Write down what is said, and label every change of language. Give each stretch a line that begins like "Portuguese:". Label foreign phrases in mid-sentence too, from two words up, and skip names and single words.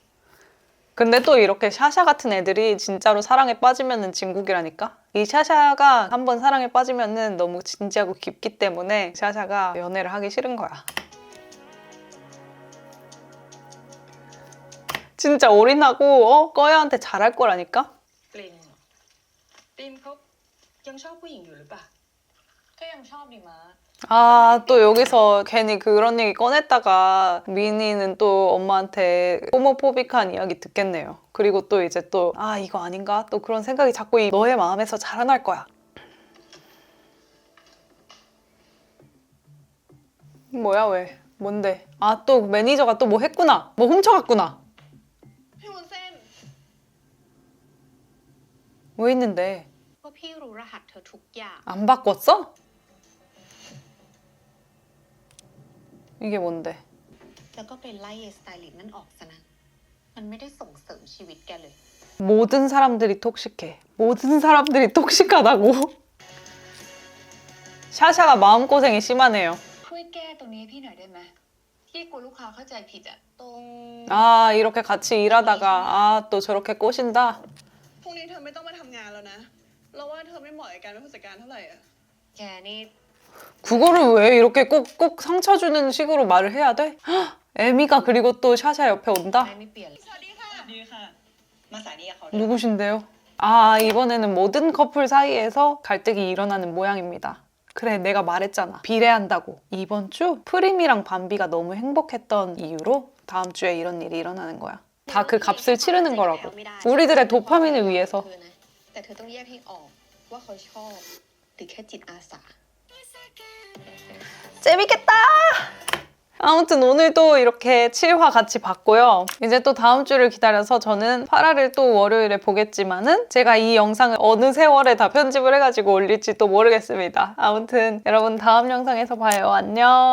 Korean: 근데 또 이렇게 샤샤 같은 애들이 진짜로 사랑에 빠지면은 진국이라니까? 이 샤샤가 한번 사랑에 빠지면은 너무 진지하고 깊기 때문에 샤샤가 연애를 하기 싫은 거야. 진짜 올인하고 꺼야한테 잘할 거라니까?
Thai: กลิ่นปิมเขายังชอบผู้หญิงอยู่หรือเปล่า ก็ยังชอบดีมา
Korean: 아, 또 여기서 괜히 그런 얘기 꺼냈다가 미니는 또 엄마한테 호모포빅한 이야기 듣겠네요. 그리고 또 이제 또 아, 이거 아닌가? 또 그런 생각이 자꾸 너의 마음에서 자라날 거야. 뭐야, 왜? 뭔데? 아, 또 매니저가 또 뭐 했구나. 뭐 훔쳐갔구나.
Thai: พี่วุ้นเส้น
Korean: 왜 있는데?
Thai: เพราะพี่รู้รหัสเธอทุกอย่าง
Korean: 안 바꿨어? 이게 뭔데?
Thai: แล้วก็ไปไล่สไตลิสต์นั่นออกซะนะ มันไม่ได้ส่งเสริมชีวิตแกเลย
Korean: 모든 사람들이 톡식해. 모든 사람들이 톡식하다고? 샤샤가 마음고생이 심하네요.
Thai: ช่วยแก้ตรงนี้ให้พี่หน่อยได้ไหมพี่กลัวลูกค้าเข้าใจผิดอะตรง
Korean: 아, 이렇게 같이 일하다가 아, 또 저렇게 꼬신다?
Thai: พรุ่งนี้เธอไม่ต้องมาทำงานแล้วนะ เราว่าเธอไม่เหมาะกับการเป็นผู้จัดการเท่าไหร่อ่ะ แกนี่
Korean: 그거를 왜 이렇게 꼭 상처 주는 식으로 말을 해야 돼? 헉, 에미가 그리고 또 샤샤 옆에 온다?
Thai: ไม่เปลี่ยนเลย สวัสดีค่ะ ดีค่ะ มาสายนี้กับเขา
Korean: 누구신데요? 아, 이번에는 모든 커플 사이에서 갈등이 일어나는 모양입니다. 그래, 내가 말했잖아. 비례한다고. 이번 주 프림이랑 밤비가 너무 행복했던 이유로 다음 주에 이런 일이 일어나는 거야. 다 그 값을 치르는 거라고. 우리들의 도파민을 위해서.
Thai: แต่เธอต้องแยกให้ออกว่าเขาชอบหรือแค่จิตอาสา
Korean: 재밌겠다! 아무튼 오늘도 이렇게 7화 같이 봤고요. 이제 또 다음 주를 기다려서 저는 8화를 또 월요일에 보겠지만은 제가 이 영상을 어느 세월에 다 편집을 해가지고 올릴지 또 모르겠습니다. 아무튼 여러분 다음 영상에서 봐요.